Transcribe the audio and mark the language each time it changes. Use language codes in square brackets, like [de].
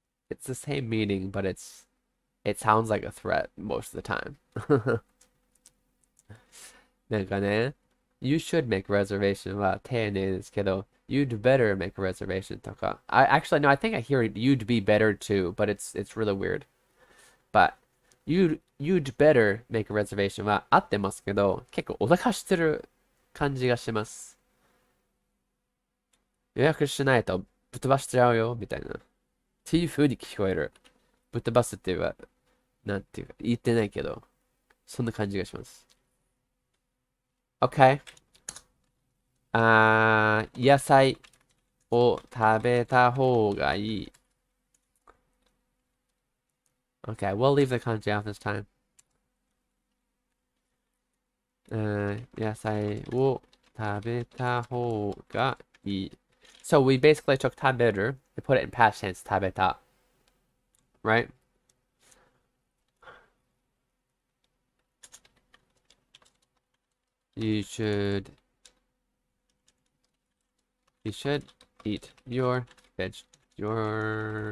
[en] It's the same meaning, but it sounds like a threat most of the time. [ja] なんかね、 [en] you should make reservation [ja] は丁寧ですけど、 [en] you'd better make a reservation [ja] とか。 [en] Actually, no, I think I hear you'd be better too, but it's really weird. But you'd better make a reservation [ja] は合ってますけど、結構お腹してる感じがします。予約しないとぶっ飛ばしちゃうよ、みたいな。っていう風に聞こえる。ぶっ飛ばすっていうか、なんていうか、言ってないけど、そんな感じがします。 [en] Okay. [ja] 野菜を食べた方がいい。 [en] Okay, we'll leave the kanji off this time. [ja] 野菜を食べた方がいい。 [en] So we basically took taberu and put it in past tense, tabeta. Right? You should eat your vegetables.